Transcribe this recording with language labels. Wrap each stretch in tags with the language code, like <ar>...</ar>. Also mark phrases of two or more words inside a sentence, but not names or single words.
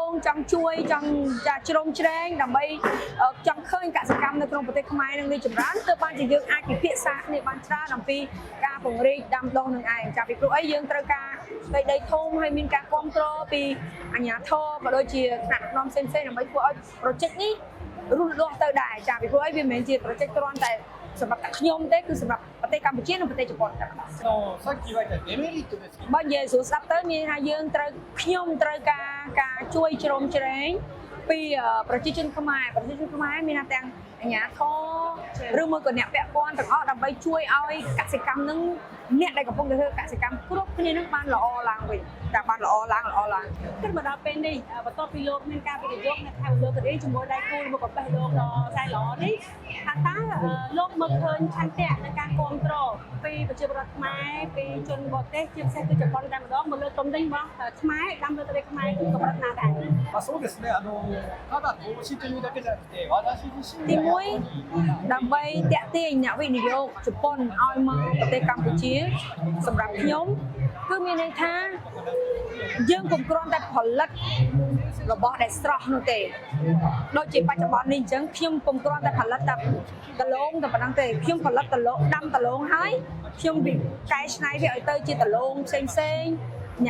<km>ងចង់ជួយចង់ជ្រោមជ្រែងដើម្បីចង់ឃើញកសិកម្មនៅក្នុងប្រទេសខ្មែរនឹងរីកចម្រើនទើបបានជាយើងអាចពិភាក្សាគ្នាបានច្រើនអំពីការពង្រីកដាំដុះនឹងឯងចាពីព្រោះអីយើងត្រូវការដីធំហើយមានការគ្រប់គ្រងពីអាជ្ញាធរក៏ដូចជាថ្នាក់ដឹកនាំផ្សេងៗដើម្បីធ្វើឲ្យ project នេះរស់លាស់ទៅដែរចាពីព្រោះអីវាមិនមែនជា project គ្រាន់តែសម្រាប់តែខ្ញុំទេគឺសម្រាប់ប្រទេសកម្ពុជានិងប្រទេសជប៉ុនតែម្ដង</km> <ja>さっき言われたデメリットですけど</ja> <km>បើនិយាយស្រួលស្ដាប់ទៅមានថាយើងត្រូវខ្ញុំត្រូវការជួយជ្រោមជ្រែងពីប្រជាជនខ្មែរមានថាទាំងអាជ្ញាធរឬមួយក៏អ្នកពាក់ព័ន្ធ ទាំងអស់ដើម្បីជួយឲ្យកសិកម្មនឹងអ្នកដែលកំពុងតែធ្វើកសិកម្មគ្រប់គ្នានឹងបានល្អឡើងវិញតែបានល្អឡើងគិតមកដល់ពេលនេះបន្ទាប់ពីលោកមានការវិនិយោគនៅខេត្តមណ្ឌលគិរីជាមួយដៃគូរបស់កាបេះដូងដ៏សែនល្អនេះថាតើលោកមើលឃើញឆន្ទៈនៃការគ្រប់គ្រងពីប្រជាពលរដ្ឋខ្មែរពីជនបរទេសជាពិសេសគឺជប៉ុនតែម្ដងមកលើកទំនិញរបស់ខ្មែរដាំលើប្រទេសខ្មែរគឺកម្រិតណាដែរ</km> <ja>そうですねただ投資というだけじゃなくて私自身</ja> <km>ទី1ដើម្បីតាក់ទាញអ្នកវិនិយោគជប៉ុនឲ្យមកប្រទេសកម្ពុជាសម្រាប់ខ្ញុំគឺមានន័យថាយើងកុំគ្រាន់តែផលិតរបស់ដែលស្រស់នោះទេដូចជាបច្ចុប្បន្ននេះអញ្ចឹងខ្ញុំកុំគ្រាន់តែផលិតតែដលងតែប៉ុណ្ណឹងទេខ្ញុំផលិតដលងដាំដលងហើយខ្ញុំកែច្នៃវាឲ្យទៅជាដលងផ្សេងអ្នក</km>